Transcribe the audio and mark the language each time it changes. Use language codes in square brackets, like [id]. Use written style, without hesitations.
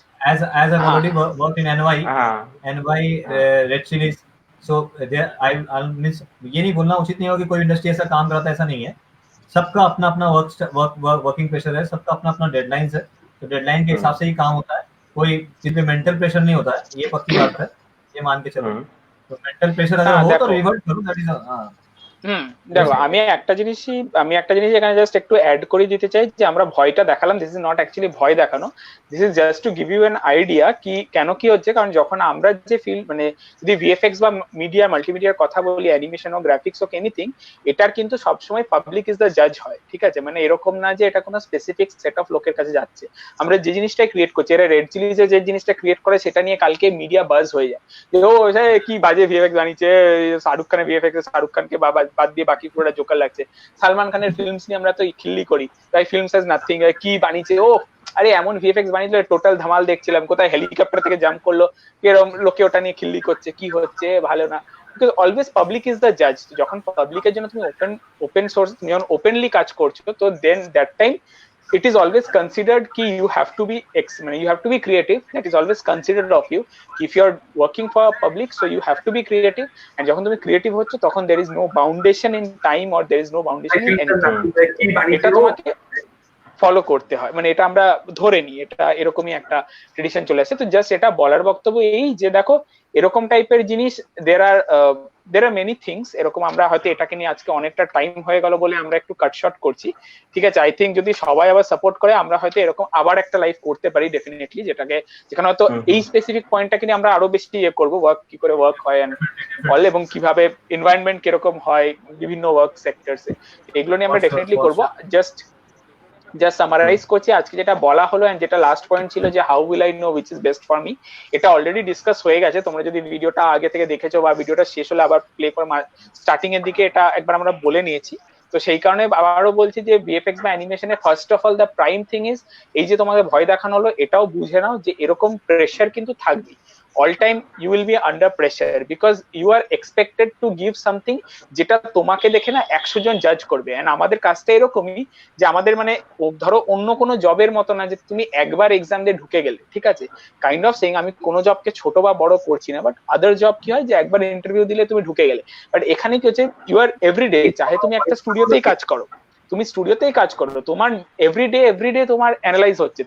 [en] As I've already worked in NY, Red Chillies, so there I'll miss, [hi] ये नहीं बोलना उचित नहीं होगा कि कोई इंडस्ट्री ऐसा काम कराता है, ऐसा नहीं है। सबका अपना अपना वर्किंग प्रेशर है, सबका अपना अपना डेडलाइंस है, तो डेडलाइन के हिसाब से ही काम होता है। कोई जिस पे मेंटल प्रेशर नहीं होता है, ये पक्की बात है, ये मान के चलो। तो मेंटल प्रेशर अगर हो तो रिवर्ट करो, [en] that is [bn] দেখো আমি একটা জিনিস এখানে জাস্ট একটু অ্যাড করে দিতে চাই, যে আমরা ভয়টা দেখালাম, [en] this is not actually [bn] ভয় দেখানো, [en] this is just to give you an idea কি কেন কি [bn] হচ্ছে। কারণ যখন আমরা যে ফিল্ড মানে যদি ভিএফএক্স বা মিডিয়া মাল্টিমিডিয়ার কথা বলি, অ্যানিমেশন হোক, গ্রাফিক্স হোক, এনিথিং, এটার কিন্তু সবসময় [en] public is the Jaaz [bn] হয়, ঠিক আছে? মানে এরকম না যে এটা কোনো স্পেসিফিক সেট অফ লোকের কাছে যাচ্ছে। আমরা যে জিনিসটা ক্রিয়েট করছি, এরা রেড চিলিজে যে জিনিসটা ক্রিয়েট করে সেটা নিয়ে কালকে মিডিয়া বাজ হয়ে যায় যে ও কি বাজে ভিএফএক্স বানিয়েছে, শাহরুখ খানের ভিএফএক্স, শাহরুখ খানকে বাদ দিয়ে বাকি পুরোটা জোকার লাগছে। সালমান খানের ফিল্মস নিয়ে আমরা তো খিল্লি করি, তাই [en] films has nothing, [bn] কি বানিয়েছে ও, আরে এমন ভিএফএক্স বানিয়েছিল টোটাল ধামাল দেখছিলাম, কোথায় হেলিকপ্টার থেকে জাম্প করলো, এরকম লোকে ওটা নিয়ে খিল্লি করছে, কি হচ্ছে ভালো না। [en] Because always public is the Jaaz. [bn] যখন পাবলিকের জন্য তুমি ওপেন সোর্স, তুমি যখন ওপেনলি কাজ করছো, তো দেন [en] That time it is always considered ki you have to be you have to be creative, that is always considered of you. If you are working for public, so you have to be creative, [bn] and যখন তুমি creative হচ্ছে তখন [en] there is no boundation in time or there is no boundation in anything, [bn] এটা তোমাকে follow করতে হয়, মানে এটা আমরা ধরে নিই, এটা এরকমই একটা ট্রেডিশন চলে আসে। তো জাস্ট এটা বলার বক্তব্য এই যে দেখো এরকম টাইপের জিনিস [en] there are many things, [bn] এরকম আমরা হয়তো এটাকে নিয়ে আজকে অনেকটা টাইম হয়ে গেল বলে আমরা একটু কাট শর্ট করছি, ঠিক আছে? আই থিঙ্ক যদি সবাই আবার সাপোর্ট করে আমরা হয়তো এরকম আবার একটা লাইভ করতে পারি ডেফিনেটলি, যেখানে হয়তো এই স্পেসিফিক পয়েন্টটাকে নিয়ে আমরা আরো বেশি ইয়ে করবো, ওয়ার্ক কি করে ওয়ার্ক হয় অল, এবং কিভাবে এনভায়রনমেন্ট কিরকম হয় বিভিন্ন ওয়ার্ক সেক্টরসে, এগুলো নিয়ে আমরা ডেফিনেটলি করবো। জাস্ট সামারাইজ করছি আজকে যেটা বলা হলো, এন্ড যেটা লাস্ট পয়েন্ট ছিল যে [en] how will I know which is best for me, [bn] এটা অলরেডি ডিসকাস হয়ে গেছে। তোমরা যদি ভিডিওটা আগে থেকে দেখেছো বা ভিডিওটা শেষ হলে আবার প্লে করে স্টার্টিং এর দিকে এটা একবার আমরা বলে নিয়েছি। তো সেই কারণে আবারও বলছি যে ভিএফএক্স বা অ্যানিমেশনে [en] first of all the prime thing is, [bn] এই যে তোমাকে ভয় দেখানো হলো, এটাও বুঝে নাও যে এরকম প্রেশার কিন্তু থাকবে। [en] all time you will be under pressure because you are expected to give something [bn] যেটা তোমাকে দেখে না 100 জন জাজ করবে। এন্ড আমাদের কাজটা এরকমই যে আমাদের মানে ধরো অন্য কোনো জবের মতো না যে তুমি একবার এক্সাম দিয়ে ঢুকে গেলে, ঠিক আছে? কাইন্ড অফ সেইং, আমি কোনো জবকে ছোট বা বড় করছি না, বাট আদার জব কি হয় যে একবার ইন্টারভিউ দিলে তুমি ঢুকে গেলে, বাট এখানে কি হচ্ছে [en] you are everyday, [bn] চাহে তুমি একটা স্টুডিওতেই কাজ করো, তুমি স্টুডিওতেই কাজ করো, তোমার এভরিডে তোমার অ্যানালাইজ হচ্ছে।